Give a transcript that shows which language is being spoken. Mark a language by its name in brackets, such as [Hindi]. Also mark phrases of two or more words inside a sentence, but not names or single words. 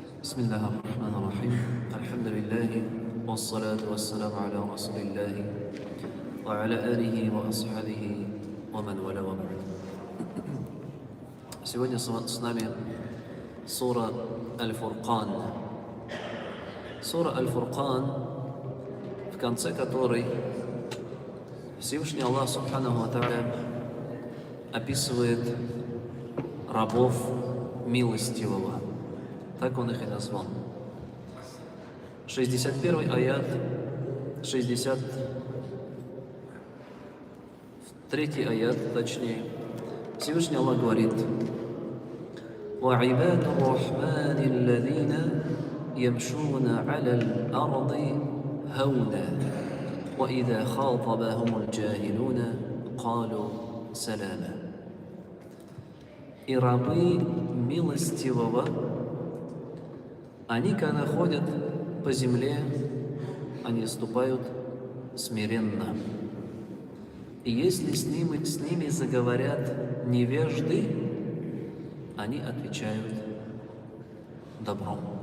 [Arabic] بسم الله الرحمن الرحيم الحمد لله والصلاة والسلام على رسول الله وعلى آله وأصحابه ومن والاه وبعد. [Russian] Сегодня с нами сура Аль-Фуркан. Сура Аль-Фуркан, в конце которой Всевышний Аллах [Arabic] سبحانه وتعالى [Russian] описывает рабов милостивого. Так он их и назвал. 61 аят, 63 аят, точнее. Всевышний Аллах говорит: [Arabic] وَعِبَادُ الرَّحْمَنِ الَّذِينَ يَمْشُونَ عَلَى الْأَرْضِ هَوْنًا وَإِذَا خَاطَبَهُمُ الْجَاهِلُونَ قَالُوا سَلَامًا. [Russian] И рабы милостивого, они, когда ходят по земле, они ступают смиренно. И если с ними заговорят невежды, они отвечают добром.